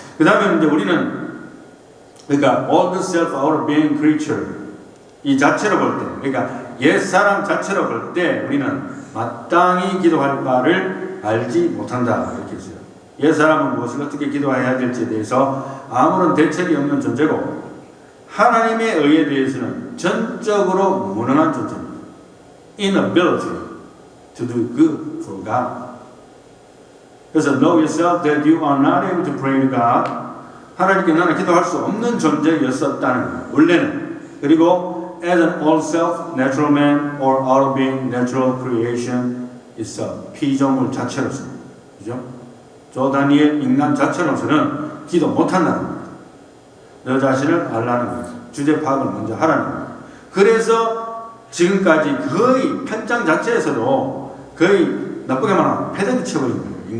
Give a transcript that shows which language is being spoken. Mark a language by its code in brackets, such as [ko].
[ko] 그 다음에 이제 우리는 그러니까 old self, outer being creature 이 자체로 볼 때, 그러니까 옛 사람 자체로 볼 때 우리는 마땅히 기도할 바를 알지 못한다 이렇게 했어요. 옛 사람은 무엇을 어떻게 기도해야 될지에 대해서 아무런 대책이 없는 존재고 하나님의 의에 대해서는 전적으로 무능한 존재입니다. [en] Inability to do good for God. [ko] 그래서 [en] know yourself that you are not able to pray to God. [ko] 하나님께 나는 기도할 수 없는 존재였었다는 거예요. 원래는. 그리고 [en] as an old self, natural man or outer being, natural creation itself. [ko] 피조물 자체로서. 그죠? 조 다니엘 인간 자체로서는 기도 못한다는 겁니다. 너 자신을 알라는 거예요. 주제 파악을 먼저 하라는 거예요. 그래서 지금까지 거의 8장 자체에서도 거의 나쁘게 말하면 패대기 쳐버린 거예요.